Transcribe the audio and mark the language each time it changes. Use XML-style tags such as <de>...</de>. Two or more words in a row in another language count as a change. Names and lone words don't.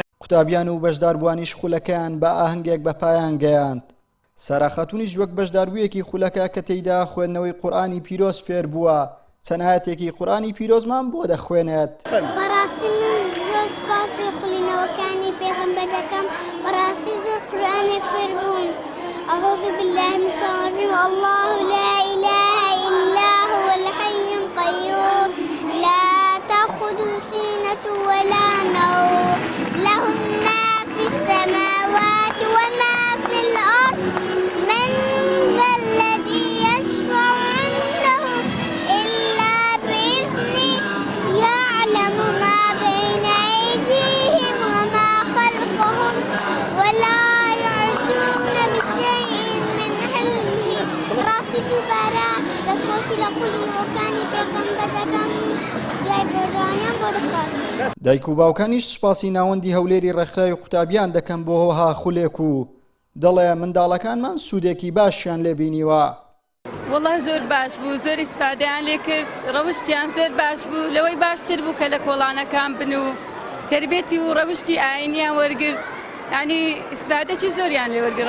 <ckb>قوتابیان و بەشداربوونیش خولەکەیان بە ئاهەنگێک بە پایان گەیاند. سارا خاتونیش وەک بەشداربوویەکی خولەکە کە تێیدا خوێندنەوەی قورئانی پیرۆز فێر بووە، چەند ئایەتێکی قورئانی پیرۆزمان بۆ دەخوێنێت. بەڕاستی من زۆر سوپاسی خوڵینەوەکانی پێغەمبەر دەکەم، بەڕاستی زۆر قورئانێک فێر بووم.</ckb> <ar>أعوذ بالله من الشيطان الرجيم. الله لا إله إلا هو الحي القيوم لا تأخذه سنة ولا نوم له ما في السماوات وما في الأرض من ذا الذي يشفع عنده إلا بإذنه يعلم ما بين أيديهم وما خلفهم ولا يحيطون بشيء من علمه.</ar> <ckb>راسي تبارا دەستخۆشی لە خوڵینەوەکانی پێغەمبەر دەکەم، دوای بەردەوانیان بۆ دەخوازم. دایک و باوکانیش سوپاسی ناوەندی هەولێری ڕێکخراوی قوتابیان دەکەم بۆ هۆها خولێک و دەڵێ منداڵەکانمان سوودێکی باشیان لێبینیوە. وەڵڵا زۆر باش بوو، زۆر ئیسفادەیان لێ کرد، ڕەوشتیان زۆر باش بوو، لەوەی باشتر بوو کە لە کۆڵانەکان بن و تربێتی و ڕەوشتی ئاینیان وەرگرت، یعنی ئیسفادەی زۆریان لێ وەرگرت.</ckb>